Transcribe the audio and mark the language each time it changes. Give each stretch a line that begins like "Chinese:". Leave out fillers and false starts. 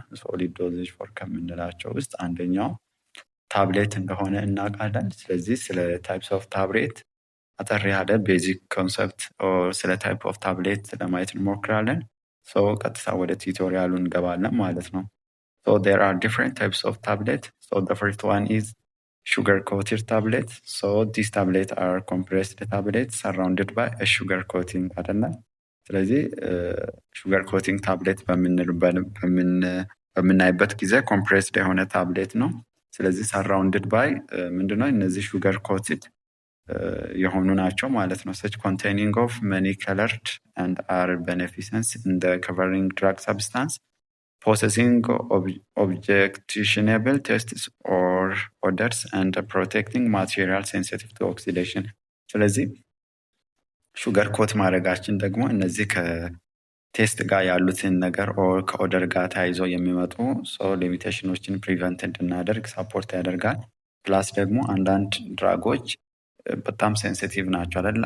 Amharic: ሶሊድ ዶዜጅ ፎርም ከምንላቸው ውስጥ አንደኛው ታብሌት እንደሆነ እናውቃለን። ስለዚህ ስለ ታይፕስ ኦፍ ታብሌት አጠር ያለ ቤዚክ ኮንሰፕት ስለ ታይፕ ኦፍ ታብሌት ለማየት እንሞክራለን። ቀጥታ ወደ ቱቶሪያሉ እንገባለን ማለት ነው።
English: there are different types of tablet. The first one is sugar coated tablet. These tablets are compressed tablets surrounded by a sugar coating
Amharic: አይደለ? ስለዚህ ሹገር ኮቲንግ ታብሌት በምናይበት ጊዜ ኮምፕሬስድ የሆነ ታብሌት ነው። ስለዚህ ሰራውንድድ ባይ ምንድነው እነዚህ ሹገር ኮትድ የሆኑ ናቸው ማለት ነው።
English: such containing of many colored and are beneficent in the covering drug substance possessing objectionable tastes or odors and protecting material sensitive to oxidation.
Amharic: ስለዚህ ሹገር ኮት ማድረጋችን ደግሞ እነዚህ ከቴስት ጋር ያሉትን ነገር ኦር ከኦደር ጋር ተያይዞ የሚመጡ ሊሚቴሽኖችን ፕሪቨንት እንድናደርግ ሳፖርት ያደርጋል። ፕላስ ደግሞ አንዳንድ ድራጎች በጣም ሴንሲቲቭ ናቸው አይደል?